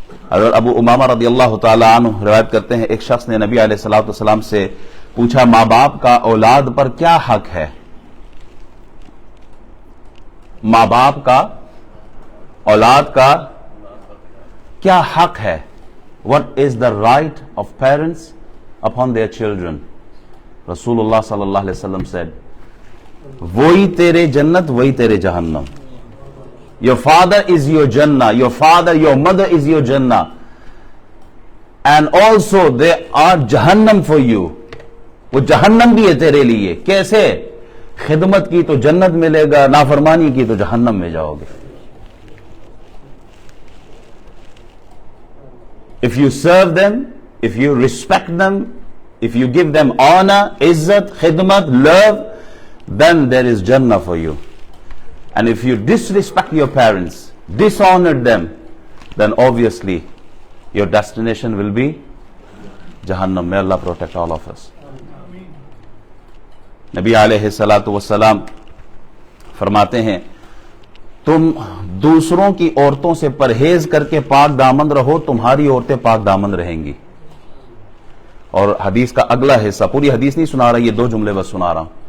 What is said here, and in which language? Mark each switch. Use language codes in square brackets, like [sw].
[ur] حضرت ابو امامہ رضی اللہ تعالی عنہ روایت کرتے ہیں ایک شخص نے نبی علیہ الصلوۃ والسلام سے پوچھا ماں باپ کا اولاد پر کیا حق ہے؟ ماں باپ کا اولاد کا کیا حق ہے؟ [en] What is the right of parents upon their children? [ur] رسول اللہ صلی اللہ علیہ وسلم said, وہی تیرے جنت وہی تیرے جہنم. [en] Your father is your Jannah, your father, your mother is your Jannah, and also they are Jahannam for you. [ur] وہ جہنم بھی ہے تیرے لیے. کیسے؟ خدمت کی تو جنت ملے گا، نافرمانی کی تو جہنم میں جاؤ گے. [en] If you serve them, if you respect them, if you give them honor, izzat, khidmat, love, then there is Jannah for you. And if you disrespect your parents, dishonor them, then obviously your destination will be Jahannam. May Allah protect all of us. [ur] نبی علیہ الصلوۃ والسلام فرماتے ہیں تم دوسروں کی عورتوں سے پرہیز کر کے پاک دامن رہو، تمہاری عورتیں پاک دامن رہیں گی. اور حدیث کا اگلا حصہ، پوری حدیث نہیں سنا رہا، یہ 2 جملے بس سنا رہا ہوں.